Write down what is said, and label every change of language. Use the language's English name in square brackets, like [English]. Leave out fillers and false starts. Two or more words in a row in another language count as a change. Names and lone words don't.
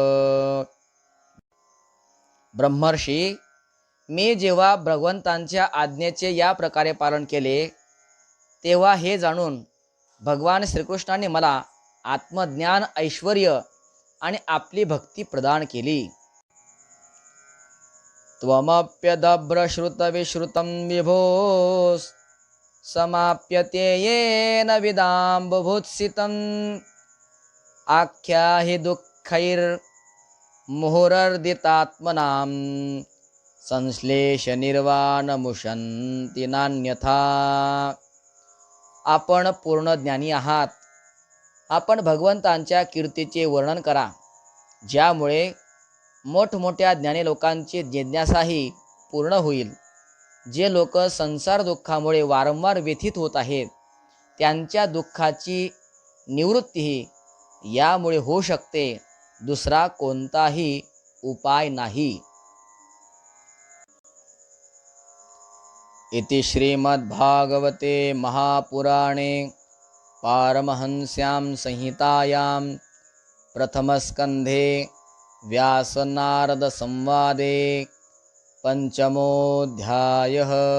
[Marathi] ब्रह्मर्षी, मी जेव्हा भगवंतांच्या आज्ञेचे या प्रकारे पालन केले, तेव्हा हे जाणून भगवान श्रीकृष्णाने मला आत्मज्ञान, ऐश्वर्य आणि आपली भक्ती प्रदान केली. [Sanskrit] त्वमप्यदभ्रश्रुतविश्रुतं विभोस् समाप्यते येन विदाम्बुभुत्सितम् आख्याहि दुःखैर्मुहुरर्दितात्मनां संश्लेष निर्वाणमुशन्ति नान्यथा. [Marathi] आपण पूर्ण ज्ञानी आहात. आपण भगवंतांच्या कीर्तीचे वर्णन करा, ज्यामुळे मोठमोठ्या ज्ञानी लोकांची जिज्ञासाही पूर्ण होईल. जे लोक संसार दुःखामुळे वारंवार व्यथित होत आहेत, त्यांच्या दुःखाची निवृत्तीही यामुळे होऊ शकते. दुसरा कोणताही उपाय नाही. [Sanskrit] इति श्रीमद्भागवते महापुराणे पारमहंस्यां संहितायां प्रथमस्कन्धे व्यासनारदसंवादे पंचमोऽध्यायः.